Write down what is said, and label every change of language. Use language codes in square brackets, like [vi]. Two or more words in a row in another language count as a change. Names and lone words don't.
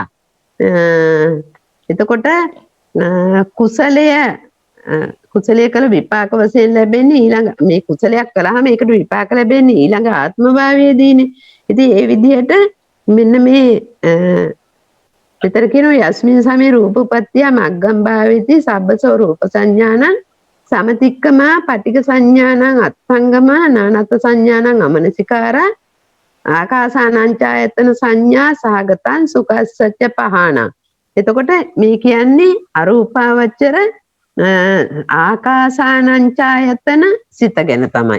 [si] එතකොට කුසලයේ කළ විපාක වශයෙන් ලැබෙන්නේ ඊළඟ මේ කුසලයක් කළාම ඒකට විපාක ලැබෙන්නේ ඊළඟ ආත්ම භාවයේදීනේ. ඉතින් ඒ විදිහට මෙන්න මේ විතර කියනවා [pi] යස්මින් සමේ රූපපත්තිය මග්ගම් භාවේති සබ්බසෝ රූප සංඥානං සමතික්කමා පටික සංඥානං අත්සංගම නානත් සංඥානං අමනසිකාරා ආකාසානංචායතන සංඥා සහගතං සුඛස්සච්ච පහාන. [si] එතකොට මේ කියන්නේ අරූපාවචර ආකාසානංචායතන සිත ගැන තමයි.